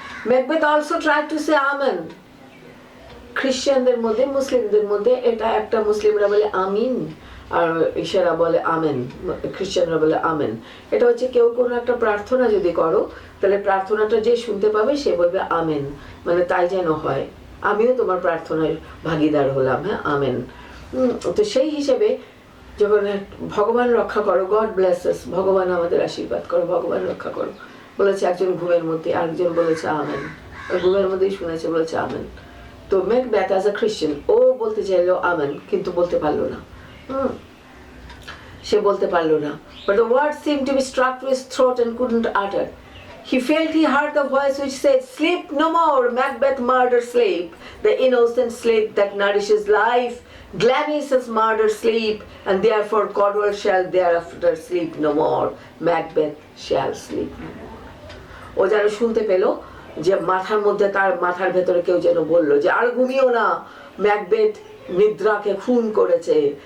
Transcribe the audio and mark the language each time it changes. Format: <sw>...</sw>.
<en>Macbeth also tried to say amen.</en> <bn>খ্রিস্টানদের মধ্যে, মুসলিমদের মধ্যে এটা একটা, মুসলিমরা বলে আমিন আর ইশারা বলে আমেন, খ্রিস্টানরা বলে আমেন। এটা হচ্ছে কেউ কোনো একটা প্রার্থনা যদি করো, তাহলে প্রার্থনাটা যে শুনতে পাবে সে বলবে আমেন, মানে তাই যেন হয়, আমিও তোমার প্রার্থনায় ভাগিদার হলাম, হ্যাঁ আমেন। তো সেই হিসেবে যখন ভগবান রক্ষা করো,</bn> <en>God bless us,</en> <bn>ভগবান আমাদের আশীর্বাদ করো, ভগবান রক্ষা করো বলেছে একজন ঘুমের মধ্যে, আরেকজন বলেছে আমেন, ঘুমের মধ্যেই শুনেছে, বলেছে আমেন। তো ম্যাকবেথ অ্যাজ আ খ্রিস্টান ও বলতে চাইলো আমেন, কিন্তু বলতে পারলো না, সে বলতে পারলো না।</bn> <en>But the word seemed to be struck to his throat and couldn't utter. He felt he heard the voice which said, "Sleep no more, Macbeth murder sleep, the innocent sleep that nourishes life. Glamis has murdered sleep, and therefore Cornwall shall thereafter sleep no more. Macbeth shall sleep no more."</en> <bn>ও যেন শুনতে পেল যে মাথার মধ্যে, তার মাথার ভেতরে কেউ যেন বললো যে আর ঘুমিও না, ম্যাকবেথ নিদ্রাকে খুন করেছে।</bn>